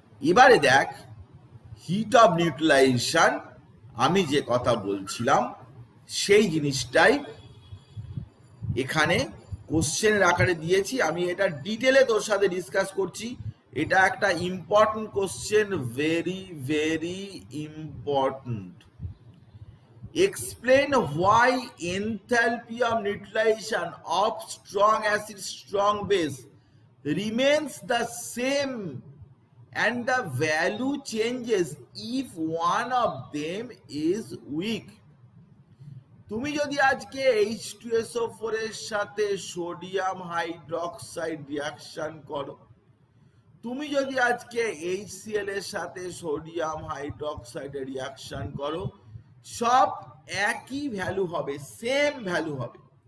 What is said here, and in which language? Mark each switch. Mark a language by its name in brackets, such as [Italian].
[Bangla] এবারে দেখ heat of neutralisation আমি যে কথা বলছিলাম সেই জিনিসটাই এখানে কোশ্চেনের আকারে দিয়েছি, আমি এটা ডিটেলে তোর সাথে ডিসকাস করছি। এটা একটা important question, very very important. [English] Explain why enthalpy of neutralization of strong acid strong base remains the same and the value changes if one of them is weak. [Bangla] তুমি যদি আজকে H2SO4 এর সাথে সোডিয়াম হাইড্রোক্সাইড রিয়াকশন করো, তুমি যদি আজকে HCl এর সাথে সোডিয়াম হাইড্রোক্সাইডের রিয়াকশন করো, সব একই ভ্যালু হবে, সেম ভ্যালু হবে।